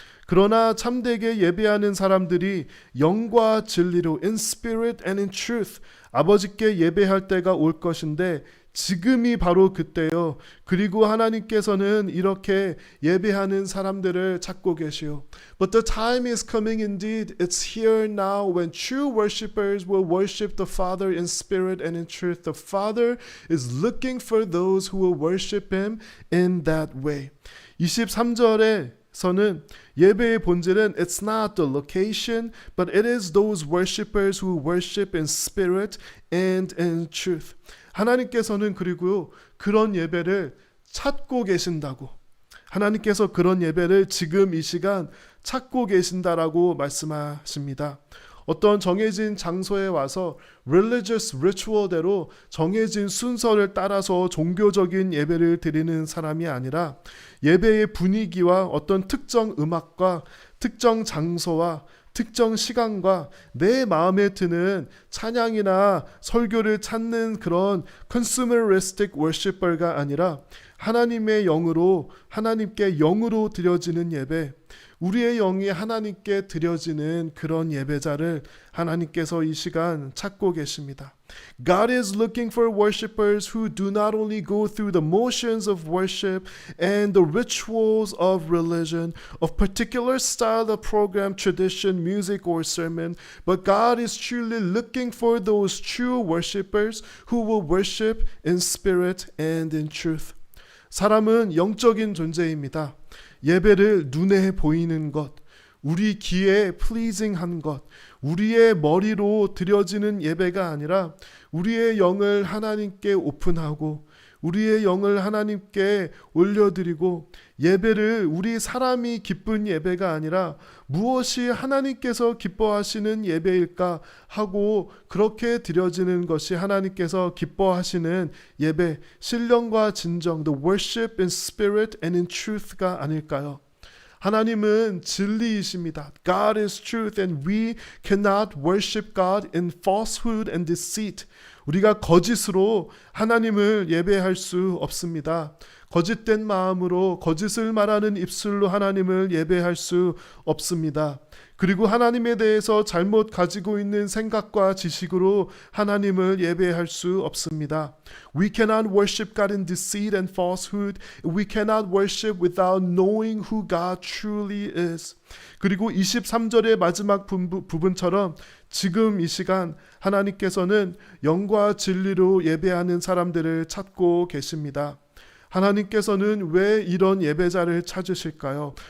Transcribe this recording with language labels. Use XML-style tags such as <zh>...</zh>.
<ko>그러나 참되게 예배하는 사람들이 영과 진리로</ko> <en>in spirit and in truth</en> <ko>아버지께 예배할 때가 올 것인데 지금이 바로 그때요. 그리고 하나님께서는 이렇게 예배하는 사람들을 찾고 계시오.</ko> <en>But the time is coming indeed. It's here now when true worshipers will worship the Father in spirit and in truth. The Father is looking for those who will worship Him in that way.</en> <ko>23절에 서는 예배의 본질은</ko> <en>it's not the location, but it is those worshipers who worship in spirit and in truth.</en> <ko>하나님께서는 그리고 그런 예배를 찾고 계신다고. 하나님께서 그런 예배를 지금 이 시간 찾고 계신다라고 말씀하십니다. 어떤 정해진 장소에 와서</ko> <en>religious ritual</en> <ko>대로 정해진 순서를 따라서 종교적인 예배를 드리는 사람이 아니라 예배의 분위기와 어떤 특정 음악과 특정 장소와 특정 시간과 내 마음에 드는 찬양이나 설교를 찾는 그런 consumeristic worshiper가 아니라 하나님의 영으로 하나님께 영으로 드려지는 예배, 우리의 영이 하나님께 드려지는 그런 예배자를 하나님께서 이 시간 찾고 계십니다.</ko> <en>God is looking for worshipers who do not only go through the motions of worship and the rituals of religion, of particular style of program, tradition, music, or sermon, but God is truly looking for those true worshipers who will worship in spirit and in truth.</en> <ko>사람은 영적인 존재입니다. 예배를 눈에 보이는 것, 우리 귀에 플리징한 것, 우리의 머리로 드려지는 예배가 아니라 우리의 영을 하나님께 오픈하고 우리의 영을 하나님께 올려드리고 예배를 우리 사람이 기쁜 예배가 아니라 무엇이 하나님께서 기뻐하시는 예배일까 하고 그렇게 드려지는 것이 하나님께서 기뻐하시는 예배, 신령과 진정,</ko> <en>the worship in spirit and in truth</en> <ko>가 아닐까요? 하나님은 진리이십니다.</ko> <en>God is truth and we cannot worship God in falsehood and deceit.</en> <ko>우리가 거짓으로 하나님을 예배할 수 없습니다. 거짓된 마음으로 거짓을 말하는 입술로 하나님을 예배할 수 없습니다. 그리고 하나님에 대해서 잘못 가지고 있는 생각과 지식으로 하나님을 예배할 수 없습니다.</ko> <en>We cannot worship God in deceit and falsehood. We cannot worship without knowing who God truly is.</en> <ko>그리고 23절의 마지막 부분처럼 지금 이 시간 하나님께서는 영과 진리로 예배하는 사람들을 찾고 계십니다. 하나님께서는 왜 이런 예배자를 찾으실까요?</ko>